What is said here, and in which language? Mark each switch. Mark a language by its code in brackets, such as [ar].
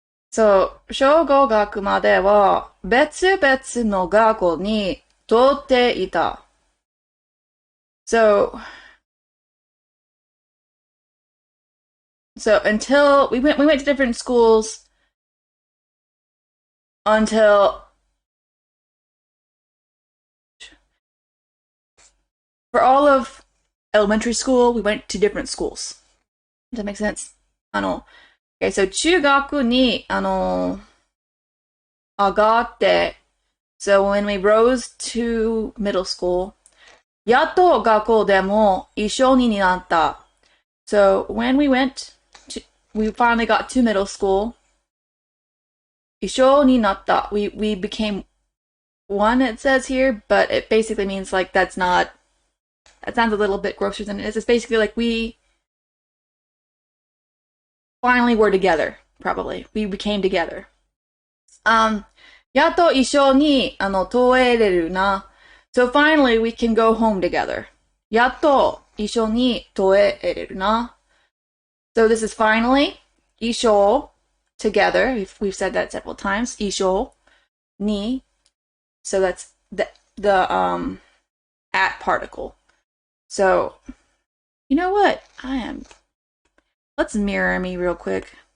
[ja] So, 小学までは別々の学校に通っていた。 [en] So until we went to different schools until for all of elementary school, we went to different schools. Does that make sense? [ja] Okay, so 中学に上がって、 [en] so when we rose to middle school, [ja] やっと学校でも一緒になった。 [en] So when we finally got to middle school, [ja] 一緒になった。 [en] We became one, it says here, but it basically means like that sounds a little bit grosser than it is. It's basically like we finally were together, probably. We became together. [ja] やっと一緒に通えれるな。 [en] So finally we can go home together. [ja] やっと一緒に通えれるな。 [en] So this is finally, 一緒, together. We've said that several times. [ja] 一緒に. [en] So that's the at particle. So, you know what? Let's mirror me real quick.